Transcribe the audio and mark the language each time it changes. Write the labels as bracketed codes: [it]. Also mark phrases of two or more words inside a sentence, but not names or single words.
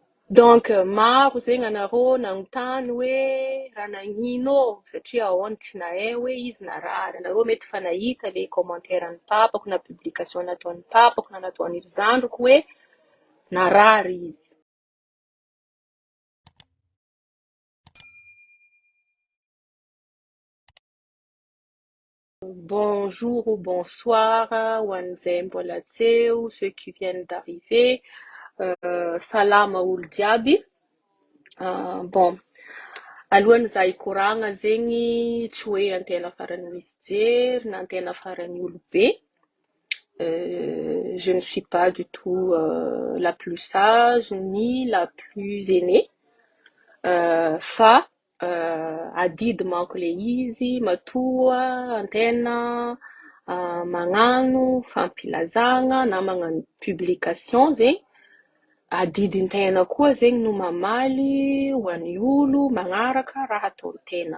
[mg] Donc maro zegny anarô nagnontany hoe raha nagnino satria ahoana tsy nahay hoe izy narary. Anarô mety fa nahita le commentaire-n'ny papako na publication nataon'ny papako na nataon'ny zandriko hoe narary izy. [fr] Bonjour ou bonsoir [mg] ho an'izay mbola tseo, [fr] ceux qui viennent d'arriver. [mg] Salama olo jiaby. Bon, alohan'ny za hikoragna zegny tsy hoe antena faran'ny misy jery na antena faran'ny olobe. [fr] Je ne suis pas du tout la plus sage ni la plus aînée. [mg] Fa adidy manko le izy matoa antena magnano fampilazagna na magnano publication zegny. Adidin-tegna koa zegny no mamaly ho an'ny olo magnaraka raha ataon-tegna.